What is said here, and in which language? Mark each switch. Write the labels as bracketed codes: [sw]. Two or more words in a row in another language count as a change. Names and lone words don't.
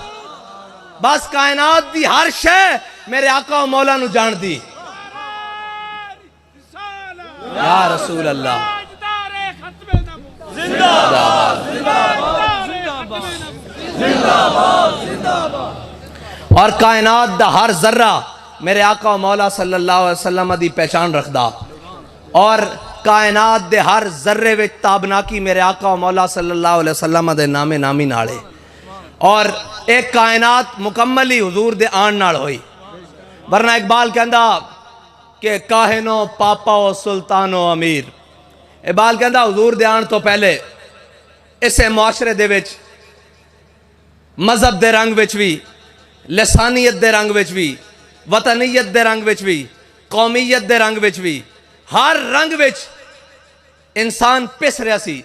[pa] بس کائنات دی ہر شے میرے آقا اور مولا نوں جان دی. [ar] يا رسول الله [pa] اور کائنات دا ہر ذرہ میرے آقا اور مولا [ar] صلى الله عليه وسلم [pa] دی پہچان رکھدا اور کائنات دے ہر ذرے وچ تابناکی میرے آقا اور مولا [ar] صلى الله عليه وسلم [pa] دے نامِ نامی نالے اور اک کائنات مکمل ہی حضور دے آن نال ہوئی. ورنہ اقبال کہندا کہ [ur] کاہن و پاپا و سلطان و امیر. [pa] اقبال کہندا حضور دے آن توں پہلے اسے معاشرے دے وچ مذہب دے رنگ وچ بھی، لسانیت دے رنگ وچ بھی، وطنیت دے رنگ وچ بھی، قومیت دے رنگ وچ بھی، ہر رنگ وچ انسان پس رہا سی.